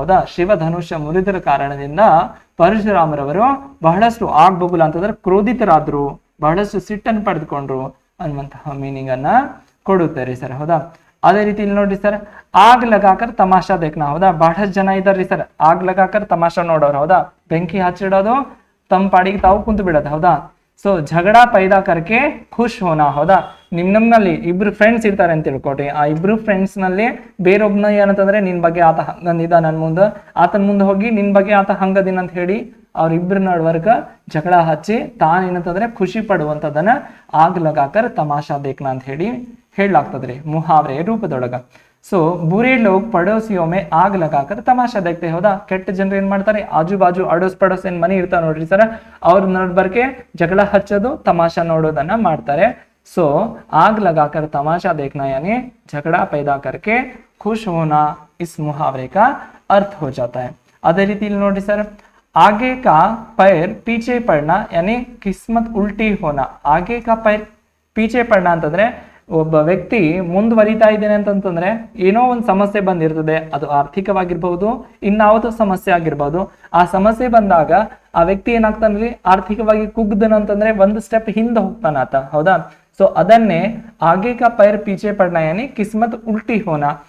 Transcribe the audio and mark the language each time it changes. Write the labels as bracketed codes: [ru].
[kn] ಹೌದಾ, ಶಿವ ಧನುಷ್ಯ ಮುರಿದರ ಕಾರಣದಿಂದ ಪರಶುರಾಮರವರು ಬಹಳಷ್ಟು ಆಗ್ ಬಬುಲಾ ಅಂತಂದ್ರೆ ಕ್ರೋಧಿತರಾದ್ರು, ಬಹಳಷ್ಟು ಸಿಟ್ಟನ್ನು ಪಡೆದುಕೊಂಡ್ರು ಅನ್ನುವಂತಹ ಮೀನಿಂಗ್ ಅನ್ನ ಕೊಡುತ್ತಾರೆ ಸರ್. ಹೌದಾ, ಅದೇ ರೀತಿ ಇಲ್ಲಿ ನೋಡ್ರಿ ಸರ್, [hi] ಆಗ್ ಲಗಾಕರ್ ತಮಾಷಾ ದೇಖ್ನಾ. [kn] ಹೌದಾ, ಬಹಳಷ್ಟು ಜನ ಇದಾರ್ರಿ ಸರ್, [hi] ಆಗ್ ಲಗಾಕರ್ ತಮಾಷಾ [kn] ನೋಡೋರು. ಹೌದಾ, ಬೆಂಕಿ ಹಚ್ಚಿಡೋದು, ತಮ್ಮ ಪಾಡಿಗೆ ತಾವು ಕುಂತು ಬಿಡೋದು. [hi] ಹೌದಾ, ಸೊ झगड़ा पैदा करके खुश होना. [kn] ಹೌದಾ, ನಿಮ್ನಲ್ಲಿ ಇಬ್ರು ಫ್ರೆಂಡ್ಸ್ ಇರ್ತಾರೆ ಅಂತ ತಿಳ್ಕೊಟ್ರಿ, ಆ ಇಬ್ರು ಫ್ರೆಂಡ್ಸ್ ನಲ್ಲಿ ಬೇರೊಬ್ನ ಏನಂತಂದ್ರೆ ನಿನ್ ಬಗ್ಗೆ ಆತ ಹಂಗಂದಿದ, ನನ್ ಮುಂದೆ ಆತನ ಮುಂದೆ ಹೋಗಿ ನಿನ್ ಬಗ್ಗೆ ಆತ ಹಂಗದಿನ ಅಂತ ಹೇಳಿ ಅವ್ರಿಬ್ರ ನಡ್ವರ್ಗ ಜಗಳ ಹಚ್ಚಿ ತಾನೇನಂತಂದ್ರೆ ಖುಷಿ ಪಡುವಂತದನ್ನ [hi] ಆಗ್ ಲಗಾಕರ್ ತಮಾಷಾ ದೇಖ್ನಾ [kn] ಅಂತ ಹೇಳಿ ಹೇಳಲಾಗ್ತದ್ರಿ ಮುಹಾವರೆ ರೂಪದೊಳಗ. [hi] ಸೊ ಬುರೆ ಲೋಗ್ ಪಡೋಸಿಯೋ ಮೇ ಆಗ್ ಲಗಾಕರ್ ತಮಾಷಾ ದೇಖ್ತೆ. [kn] ಹೌದಾ, ಕೆಟ್ಟ ಜನರು ಏನ್ ಮಾಡ್ತಾರೆ, ಆಜು ಬಾಜು ಅಡೋಸ್ ಪಡೋಸ್ ಏನ್ ಮನೆ ಇರ್ತಾವ ನೋಡ್ರಿ ಸರ್, ಅವ್ರ ನಡ್ಬರ್ಕೆ ಜಗಳ ಹಚ್ಚೋದು, ತಮಾಷಾ ನೋಡೋದನ್ನ ಮಾಡ್ತಾರೆ. [hi] ಸೊ आग लगाकर तमाशा देखना यानी झगड़ा पैदा करके खुश होना, इस मुहावरे का अर्थ हो जाता है. [kn] अदे रीति नोड्री सर, [hi] आगे का पैर पीछे पड़ना यानी किस्मत उल्टी होना. आगे का पैर पीछे पड़ना [kn] ಅಂತಂದ್ರೆ ಒಬ್ಬ ವ್ಯಕ್ತಿ ಮುಂದುವರಿತಾ ಇದ್ದೇನೆ ಅಂತಂದ್ರೆ ಏನೋ ಒಂದು ಸಮಸ್ಯೆ ಬಂದಿರ್ತದೆ, ಅದು ಆರ್ಥಿಕವಾಗಿರ್ಬಹುದು, ಇನ್ಯಾವುದೋ ಸಮಸ್ಯೆ ಆಗಿರ್ಬಹುದು. ಆ ಸಮಸ್ಯೆ ಬಂದಾಗ ಆ ವ್ಯಕ್ತಿ ಏನಾಗ್ತಾನ್ರಿ, ಆರ್ಥಿಕವಾಗಿ ಕುಗ್ದನಂತಂದ್ರೆ ಒಂದು ಸ್ಟೆಪ್ ಹಿಂದೆ ಹೋಗ್ತಾನ ಆತ. ಹೌದಾ, ಸೊ ಅದನ್ನೇ [hi] ಆಗೆ ಕಾ ಪೈರ್ ಪೀಚೆ ಪಡ್ನಾ ಯಾನಿ ಕಿಸ್ಮತ್ ಉಲ್ಟಿ ಹೋನಾ.